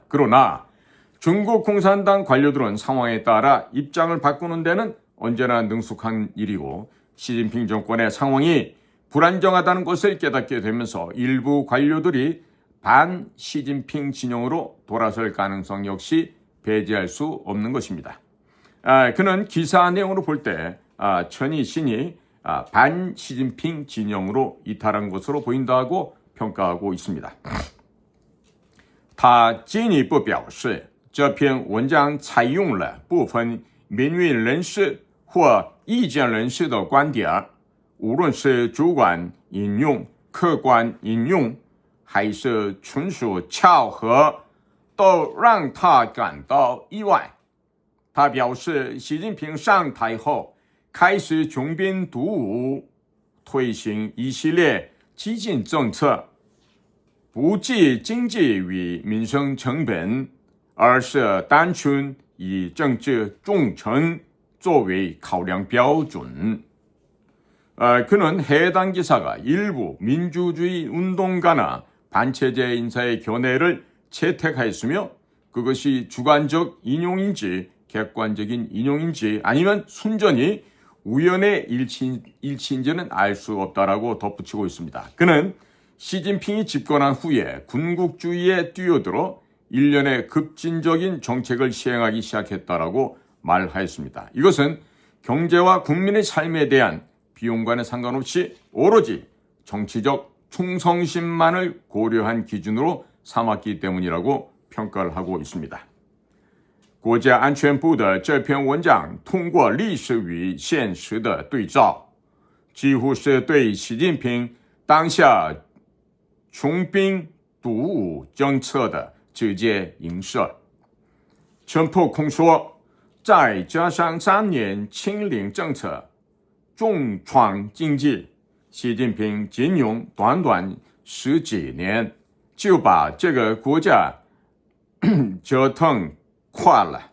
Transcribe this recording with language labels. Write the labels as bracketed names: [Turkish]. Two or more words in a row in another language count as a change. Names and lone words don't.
[Korean] 그러나 중국 공산당 관료들은 상황에 따라 입장을 바꾸는 데는 언제나 능숙한 일이고 시진핑 정권의 상황이 불안정하다는 것을 깨닫게 되면서 일부 관료들이 반 시진핑 진영으로 돌아설 가능성 역시 배제할 수 없는 것입니다. 그는 기사 내용으로 볼 때 천이 신이 반 시진핑 진영으로 이탈한 것으로 보인다고 평가하고 있습니다. [Chinese] 他进一步表示，这篇文章采用了部分民运人士或意见人士的观点，无论是主观引用、客观引用，还是纯属巧合，都让他感到意外。他表示，习近平上台后开始穷兵黩武，推行一系列激进政策，不计经济与民生成本，而是单纯以政治忠诚作为考量标准。 [Korean] 그는 해당 기사가 일부 민주주의 운동가나 반체제 인사의 견해를 채택하였으며 그것이 주관적 인용인지 객관적인 인용인지 아니면 순전히 우연의 일치인지는 알 수 없다라고 덧붙이고 있습니다. 그는 시진핑이 집권한 후에 군국주의에 뛰어들어 일련의 급진적인 정책을 시행하기 시작했다라고 말하였습니다. 이것은 경제와 국민의 삶에 대한 비용과는 상관없이 오로지 정치적 충성심만을 고려한 기준으로 삼았기 때문이라고 평가를 하고 있습니다. [Chinese] 国家安全部的这篇文章通过历史与现实的对照，几乎是对习近平当下穷兵黩武政策的直接影射。陈破空说，再加上3年清零政策重创经济，习近平仅用短短10几年就把这个国家折腾垮了。